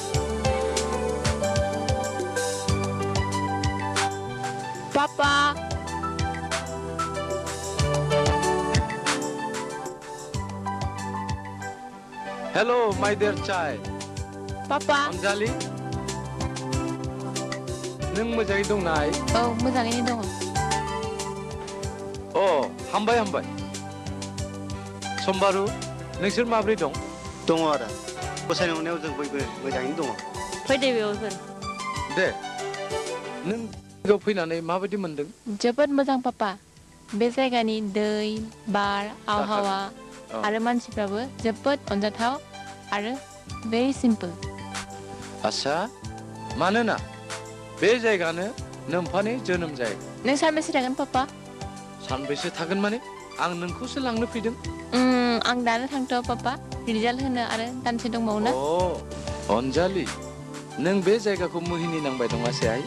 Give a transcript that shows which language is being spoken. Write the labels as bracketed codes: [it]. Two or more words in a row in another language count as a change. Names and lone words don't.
[en] Papa! hello my dear child Papa! [brx] अनजालि नों मोजाङै दंना आइ मोजाङैनो दङ. हामबाय हामबाय समबारु नोंसोर माब्रै दं दङ आदा गसाइनि अननायाव जों बयबो मोजाङैनो दङ फैदो बेयावफोर दे नों जायगायाव फैनानै माबायदि मोनदों जोबोद मोजां पापा. बे जायगानि दै, बार, आबहावा आरो मानसिफ्राबो जोबोद अनजाथाव आरो [en] very simple. [brx] आच्छा मानोना बे जायगानो नोम्फानि जोनोम जायगा नों सानबेसे थागोन पापा? सानबेसे थागोन माने आं नोंखौसो लांनो फैदों आं दानो थांथ'आ पापा. रिजाल्ट होनो आरो दानसे दंबावो ना. अनजालि नों बे जायगाखौ मोहिनी नांबाय दङासै आइ